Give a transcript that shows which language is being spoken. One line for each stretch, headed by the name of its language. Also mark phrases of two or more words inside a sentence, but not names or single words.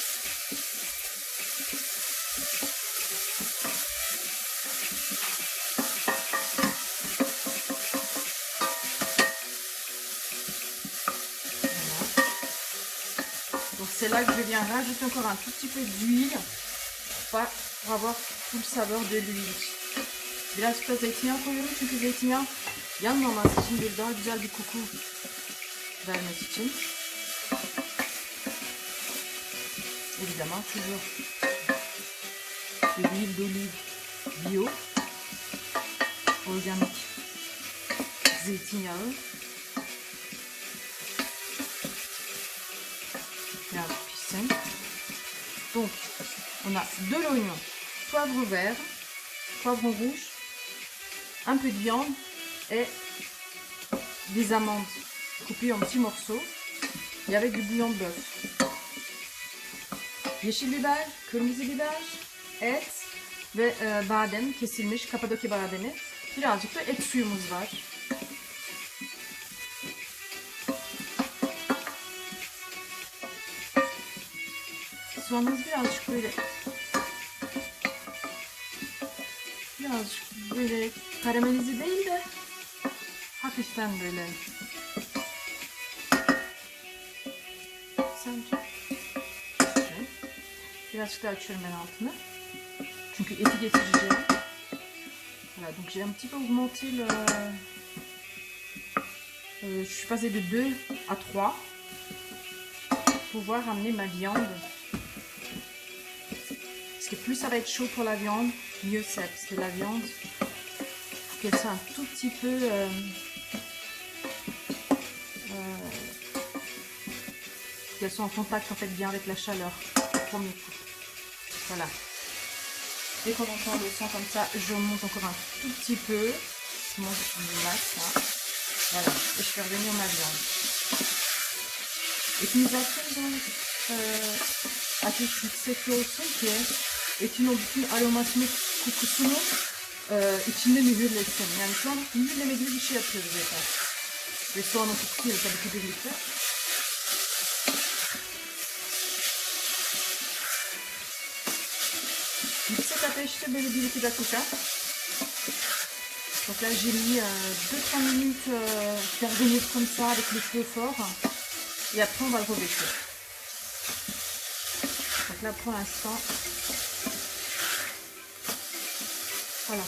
French: Donc c'est là que je viens rajouter encore un tout petit peu d'huile pour avoir tout le saveur de l'huile.
Turkish: Birazcık da zeytinyağı koyuyorum çünkü zeytinyağı yanmaması için, bir daha güzel bir koku vermesi için.
French: Évidemment toujours de l'huile d'olive bio, organique,
Turkish: zeytinyağı. Biraz pişsin.
French: Donc on a de l'oignon, poivre vert, poivron rouge, un peu de viande et des amandes coupées en petits morceaux et avec du bouillon de bœuf.
Turkish: Yeşil biber, kırmızı biber, et ve badem kesilmiş, Kapadokya bademi. Birazcık da et suyumuz var. Soğanımız birazcık böyle karamelize değil de hafiften böyle. Sence? Birazcık daha açıyorum ben altını. Çünkü eti getireceğim.
French: Voilà, donc j'ai un petit peu augmenté le... je suis passée de 2 à 3 pour pouvoir amener ma viande. Parce que plus ça va être chaud pour la viande, mieux c'est. Parce que la viande, il faut qu'elle soit un tout petit peu... qu'elle soit en contact en fait bien avec la chaleur. Premier coup. Voilà. Dès qu'on entend le son comme ça, je monte encore un tout petit peu. Je monte du max. Hein. Voilà. Et je fais revenir ma viande.
Turkish: Et şimdi zaten ateş yüksek olsun ki etin o bütün aromasını, kokusunu içinde mühürlesin. Yani şu an mühürleme gibi bir şey yapıyoruz zaten. Ve soğanın kokusuyla tabii ki birlikte. Yüksek ateşte böyle 1-2 dakika.
French: Donc là j'ai mis 2-3 minutes faire venir comme ça avec le feu fort. Et après on va le revêtir. Donc là pour l'instant, voilà.